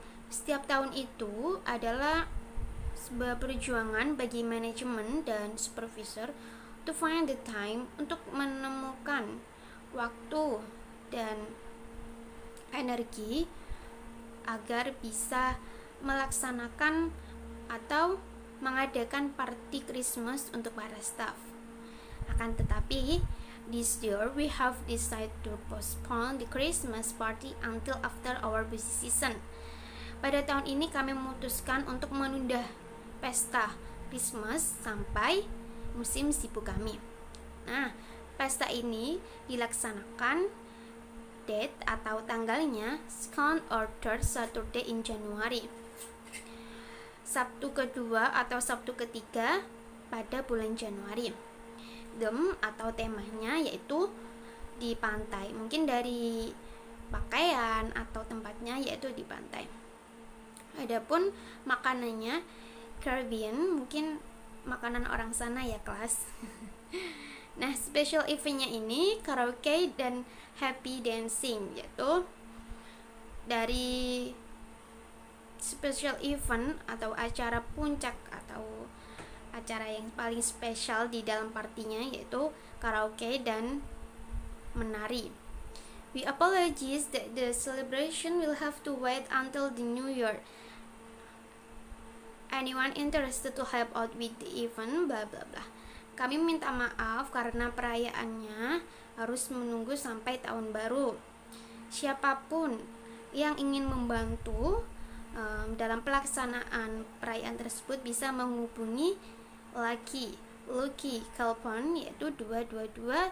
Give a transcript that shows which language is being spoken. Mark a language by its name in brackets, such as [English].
[Indonesian] Setiap tahun itu adalah sebuah perjuangan bagi manajemen dan supervisor [English] to find the time, [Indonesian] untuk menemukan waktu dan energi agar bisa melaksanakan atau mengadakan party Christmas untuk para staff. Akan tetapi, [English] this year we have decided to postpone the Christmas party until after our busy season. [Indonesian] Pada tahun ini kami memutuskan untuk menunda pesta Christmas sampai musim sibuk kami. Nah, pesta ini dilaksanakan date atau tanggalnya [English] second or third Saturday in January, [Indonesian] Sabtu kedua atau Sabtu ketiga pada bulan Januari. Theme atau temanya yaitu di pantai, mungkin dari pakaian atau tempatnya yaitu di pantai. Adapun makanannya Caribbean, mungkin makanan orang sana ya kelas. Nah, special eventnya ini karaoke dan happy dancing, yaitu dari special event atau acara puncak atau acara yang paling spesial di dalam partinya yaitu karaoke dan menari. [English] We apologize that the celebration will have to wait until the new year. Anyone interested to help out with the event, bla bla bla. [Indonesian] Kami minta maaf karena perayaannya harus menunggu sampai tahun baru. Siapapun yang ingin membantu dalam pelaksanaan perayaan tersebut bisa menghubungi Lucky Cellphone yaitu 222